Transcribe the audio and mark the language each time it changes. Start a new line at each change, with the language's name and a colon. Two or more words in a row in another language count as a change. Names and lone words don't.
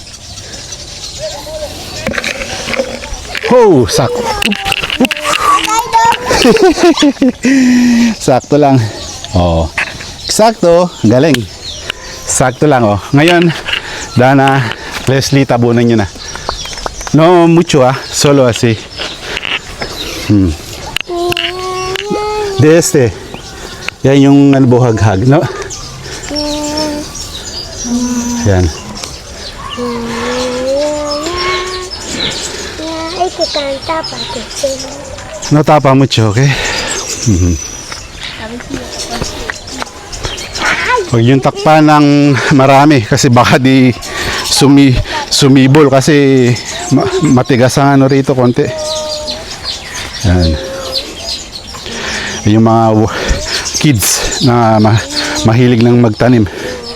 Filipino: Oh, sakto. Sakto lang. Oh. Eksakto. Galing. Sakto lang, oh. Ngayon, Dana, Leslie, tabunan nyo na.
Spanish: No mucho, solo así.
Filipino: De yan yung buhaghag, no? Yan.
Spanish: No tapa mucho,
Filipino: okay? Huwag yung takpan ng marami kasi baka di sumibol kasi matigas ang rito konti. Yan. Yung mga kids na mahilig ng magtanim.